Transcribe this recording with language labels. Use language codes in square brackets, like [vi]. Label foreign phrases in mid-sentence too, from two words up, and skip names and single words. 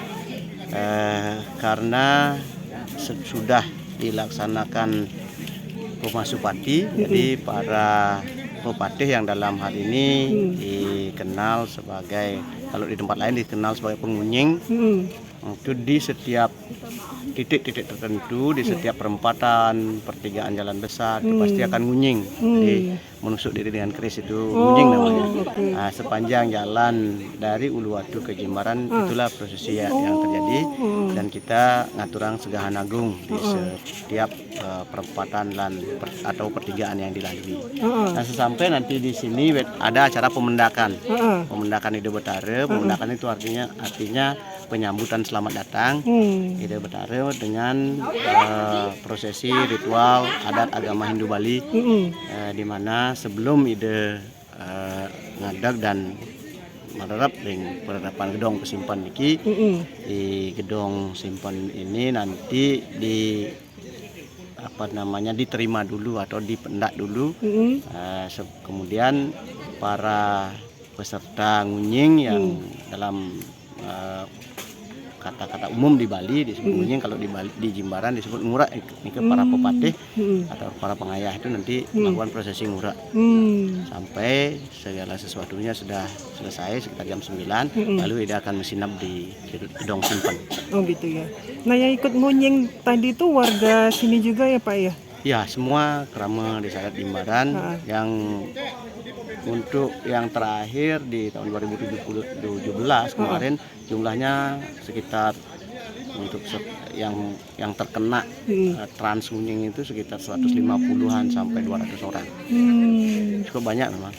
[id] karena sudah dilaksanakan Pemasupati, jadi para pepatih yang dalam hal ini dikenal sebagai, kalau di tempat lain dikenal sebagai pengunjing, itu di setiap titik-titik tertentu, di setiap perempatan, pertigaan jalan besar, itu pasti akan ngunying, menusuk diri dengan keris itu ngunying namanya. Nah, sepanjang jalan dari Uluwatu ke Jimbaran itulah prosesi yang terjadi, dan kita ngaturang Segahan Agung di setiap perempatan atau pertigaan yang dilalui. Nah, sesampai nanti di sini ada acara pemendakan, pemendakan Ida Betara. Pemendakan itu artinya penyambutan selamat datang Ida Betara dengan prosesi ritual adat agama Hindu Bali, di mana sebelum Ida ngadag dan menerap dengan penerapan gedong pesimpan niki, di gedong simpan ini nanti diterima dulu atau dipendak dulu, kemudian para peserta ngunying yang dalam kata-kata umum di Bali disebut ngunying, kalau di Bali, di Jimbaran disebut ngura. Ini ke para pepatih atau para pengayah itu nanti melakukan prosesi ngura sampai segala sesuatunya sudah selesai sekitar jam 9, lalu dia akan menginap di gedong simpan. Oh gitu ya. Nah yang ikut ngunying tadi itu warga sini juga ya Pak ya? Ya, semua kerama desa adat Jimbaran yang untuk yang terakhir di tahun 2017 kemarin jumlahnya sekitar untuk yang terkena trans ngunying itu sekitar 150-an sampai 200 orang. Cukup banyak memang.